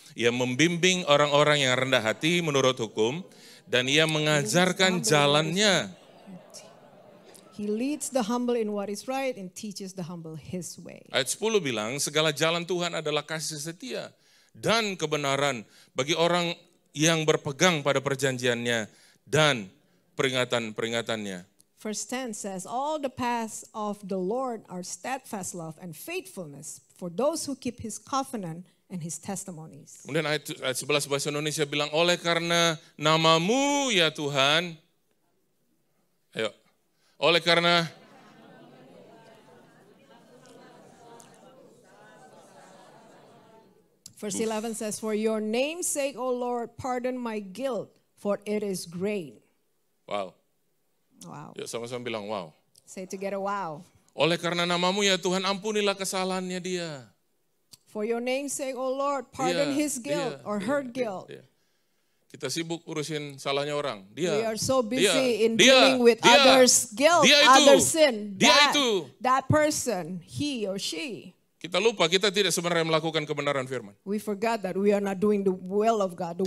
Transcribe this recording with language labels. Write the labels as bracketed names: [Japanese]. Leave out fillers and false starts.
[Indonesian] Ia membimbing orang-orang yang rendah hati menurut hukum dan ia mengajarkan jalannya. [English] He leads the humble in what is right and teaches the humble his way. [Indonesian] Ayat 10 bilang, segala jalan Tuhan adalah kasih setia dan kebenaran bagi orang yang berpegang pada perjanjiannya dan peringatan-peringatannya. [English] Verse 10 says, all the paths of the Lord are steadfast love and faithfulness for those who keep his covenant and his testimonies. [Indonesian] Kemudian ayat 11 bahasa Indonesia bilang, oleh karena namamu ya Tuhan, ayo, oleh karena [English] Verse 11 says, for your name's sake, O Lord, pardon my guilt, for it is great. Wow. Wow. [Indonesian] Yuk sama-sama bilang wow. [English] Say together, wow. [Indonesian] Oleh karena namamu ya Tuhan, ampunilah kesalahannya dia. [English] For your name's sake, O Lord, pardon his guilt or her guilt. [Indonesian] Kita sibuk urusin salahnya orang. Dia, [English] we are so busy in [Indonesian] dia, [English] dealing with others' guilt, others' sin. That person, he or she. [Indonesian] Kita lupa, kita tidak sebenarnya melakukan kebenaran firman. [English] We forgot that we are not doing the will of God, the